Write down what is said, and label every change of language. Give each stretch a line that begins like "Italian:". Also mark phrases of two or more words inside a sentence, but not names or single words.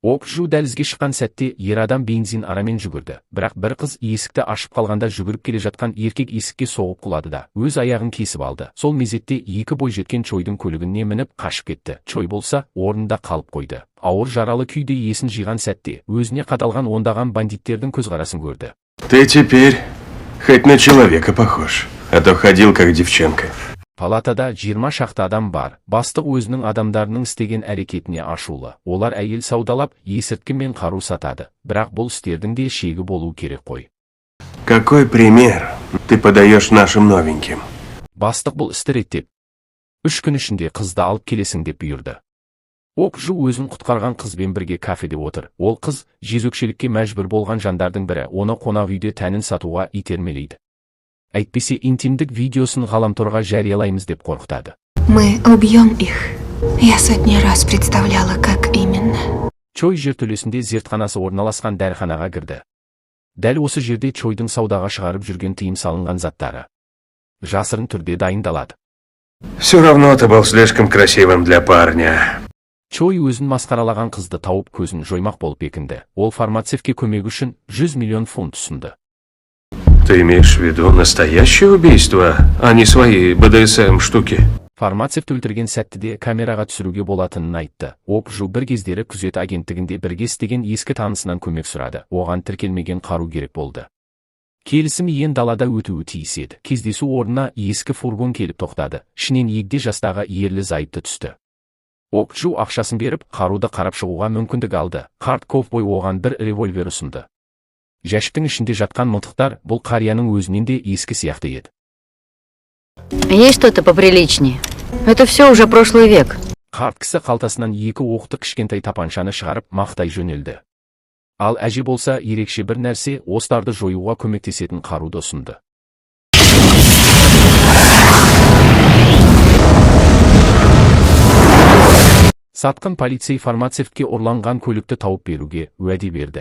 Kazakh: Окджу дәлізге шыққан сәтте ер адам бензин арамен жүгірді, бірақ бір қыз есікті ашып қалғанда жүгіріп келе жатқан еркек есікке соғып құлады да өз аяғын кесіп алды. Сол мезетте екі бойжеткен Чойдың көлігіне мініп қашып кетті. Чой болса орнында қалып қойды. Ауыр жаралы күйде есін жиған сәтте өзіне қадалған ондаған бандиттердің көзқарасын көрді.
Russian: Ты теперь хоть на человека похож, а то ходил как девчонка.
Kazakh: Палатада 20 шақты адам бар. Бастық өзінің адамдарының істеген әрекетіне ашулы. Олар әйел саудалап, есірткі мен қару сатады. Бірақ бұл істердің де шегі болу керек қой.
Russian: Какой пример ты подаешь нашим новеньким?
Kazakh: Бастық бұл істі реттеп, 3 күн ішінде қызды алып келесің деп бұйырды. Окджу өзін құтқарған қызбен бірге кафеде отыр. Ол қыз жезөкшелікке мәжбүр болған жандардың бірі, оны қонақ үйде тәнін сатуға итермелейді. Әйтпесе интимдік видеосын ғаламторға жариялаймыз деп қорқытады.
Russian: Мы убьем их. Я сотни раз представляла, как именно.
Kazakh: Чой жертөлесінде зертханасы орналасқан дәріханаға кірді. Дәл осы жерде Чойдың саудаға шығарып жүрген тыйым салынған заттары жасырын түрде дайындалады.
Russian: Все равно ты был слишком красивым для парня.
Kazakh: Чой өзін масқаралаған қызды тауып көзін жоймақ болып бекінді. Ол фармацевтке көмек үшін 100 миллион фунт ұсынды.
Russian: Ты имеешь в виду настоящее убийство, а не свои БДСМ штуки?
Kazakh: Фармацевт өлтірген сәттіде камераға түсіруге болатынын айтты. Окджу бір кездері күзет агенттігінде бірге істеген ескі танысынан көмек сұрады. Оған тіркелмеген қару керек болды. Келісім ең далада өтуі тиіс еді. Кездесу орнына ескі фургон келіп тоқтады. Ішінен егде жастағы ерлі зайыпты түсті. Окджу ақшасын беріп, қаруды қарап шығуға мүмкіндік алды. Қарт ковбой оған бір револьвер ұсынды. Жәшіктің ішінде жатқан мылтықтар бұл қарияның өзінен де ескі сияқты еді.
Russian: Есть что-то поприличнее. Это все уже прошлый век.
Kazakh: Қарт кісі қалтасынан 2 оқты кішкентай тапаншаны шығарып мақтай жөнелді. Ал әже болса ерекше бір нәрсе, остарды жоюға көмектесетін қаруды ұсынды. Сатқын полицей фармацевтке ұрланған көлікті тауып беруге уәде берді.